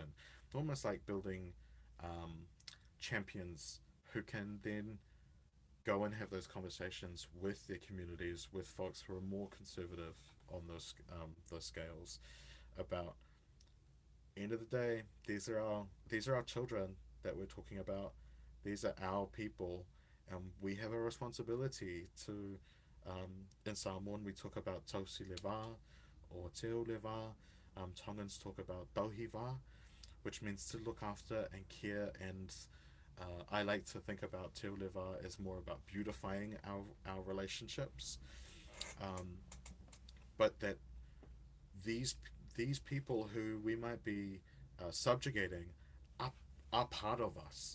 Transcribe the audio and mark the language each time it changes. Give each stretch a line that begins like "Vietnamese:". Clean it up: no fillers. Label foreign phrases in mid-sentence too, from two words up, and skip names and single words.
English: Almost like building um, champions who can then go and have those conversations with their communities, with folks who are more conservative on those scales, about end of the day, these are our children that we're talking about. These are our people, and we have a responsibility to. In Samoan, we talk about
Samoan: tausi leva
English: or
Samoan: teo leva.
English: Tongans talk about tauhiva, which means to look after and care. And I like to think about
Samoan: teo leva
English: as more about beautifying our relationships, um, but that these these people who we might be subjugating are, are part of us.